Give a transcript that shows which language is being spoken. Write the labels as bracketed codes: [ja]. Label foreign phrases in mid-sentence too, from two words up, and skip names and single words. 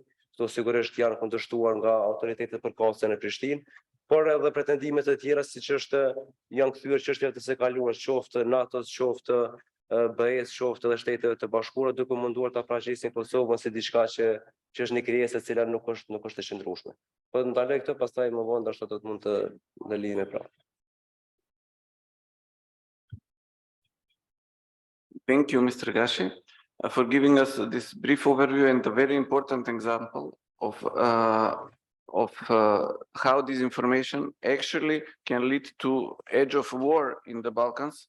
[sq] Këto sigurisht janë kundërshtuar nga autoritetet përkatëse në Prishtinë, por edhe pretendime të tjera siç janë kthyer çështjeve të së kaluar, qoftë NATO-s, qoftë BE-s, qoftë edhe Shteteve të Bashkuara, duke munduar ta paraqisin Kosovën si diçka që është një krijesë e cila nuk është e qëndrueshme. Po ndaloj këtë, pastaj më vonë ndoshta do të mund të lidhemi me prapë. [en] Thank you, Mr. Gashi, for giving us this brief overview and a very important example of how disinformation actually can lead to edge of war in the Balkans.